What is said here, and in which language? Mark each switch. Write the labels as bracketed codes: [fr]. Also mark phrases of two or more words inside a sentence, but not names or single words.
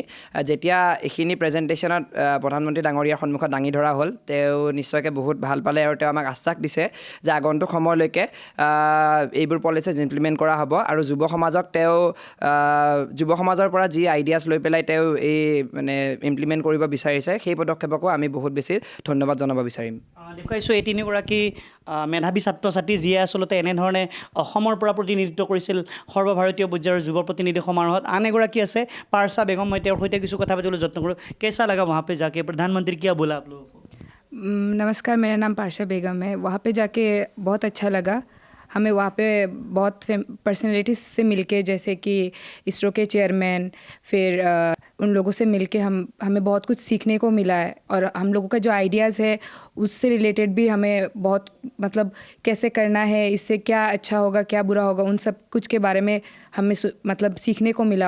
[as] যেতিয়া এইখিনি প্ৰেজেণ্টেশ্যনত প্ৰধানমন্ত্ৰী ডাঙৰীয়াৰ সন্মুখত দাঙি ধৰা হ'ল, তেওঁ নিশ্চয়কৈ বহুত ভাল পালে আৰু তেওঁ আমাক আশ্বাস দিছে যে আগন্তুক সময়লৈকে এইবোৰ [en] policies implement [as] কৰা হ'ব আৰু যুৱ সমাজৰ পৰা যি আইডিয়াছ লৈ পেলাই তেওঁ এই ইমপ্লিমেণ্ট কৰিব বিচাৰিছে, সেই পদক্ষেপকো আমি বহুত বেছি ধন্যবাদ জনাব বিচাৰিম। দেখুৱাইছোঁ এই তিনিগৰাকী মেধাৱী ছাত্ৰ ছাত্ৰী, যিয়ে আচলতে এনেধৰণে অসমৰ পৰা প্ৰতিনিধিত্ব কৰিছিল সৰ্বভাৰতীয় পৰ্যায়ৰ যুৱ প্ৰতিনিধি সমাৰোহত। আন এগৰাকী আছে পাৰ্চা বেগম, মই তেওঁৰ সৈতে কিছু কথা পাতিবলৈ যত্ন কৰোঁ। [hi] कैसा लगा वहाँ पे जाके, प्रधानमंत्री क्या बोला आप लोगों को? नमस्कार, मेरा नाम पार्शा बेगम है। वहाँ पे जाके बहुत अच्छा लगा। हमें वहाँ पे बहुत पर्सनैलिटीज़ से मिलके, जैसे कि इसरो के चेयरमैन, फिर उन लोगों से मिलके हमें बहुत कुछ सीखने को मिला है और हम लोगों का जो आइडियाज़ है उससे रिलेटेड भी हमें बहुत कैसे करना है, इससे क्या अच्छा होगा क्या बुरा होगा, उन सब कुछ के बारे में हमें सीखने को मिला।